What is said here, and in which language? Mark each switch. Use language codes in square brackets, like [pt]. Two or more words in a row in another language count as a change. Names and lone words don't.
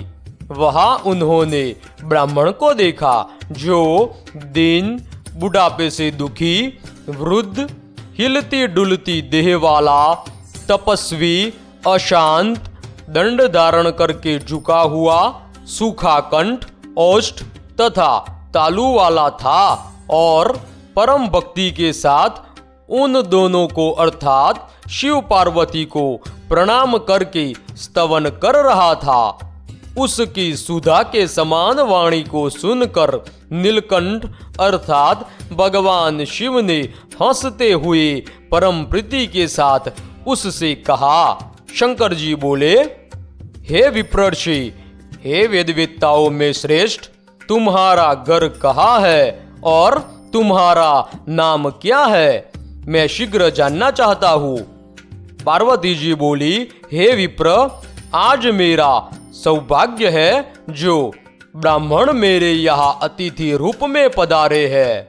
[hi] वहां उन्होंने ब्राह्मण को देखा जो दीन, बुढ़ापे से दुखी, वृद्ध, हिलती डुलती देह वाला, तपस्वी, अशांत, दंड धारण करके झुका हुआ, सूखा कंठ, ओष्ठ तथा तालू वाला था और परम भक्ति के साथ उन दोनों को अर्थात शिव पार्वती को प्रणाम करके स्तवन कर रहा था। उसकी सुधा के समान वाणी को सुनकर नीलकंठ अर्थात भगवान शिव ने हंसते हुए परम प्रीति के साथ उससे कहा। शंकर जी बोले, हे विप्रर्षि, हे वेदवेत्ताओं में श्रेष्ठ, तुम्हारा घर कहाँ है और तुम्हारा नाम क्या है? मैं शीघ्र जानना चाहता हूँ। पार्वती जी बोली, हे विप्र, आज मेरा सौभाग्य है जो ब्राह्मण मेरे यहाँ अतिथि रूप में पधारे हैं।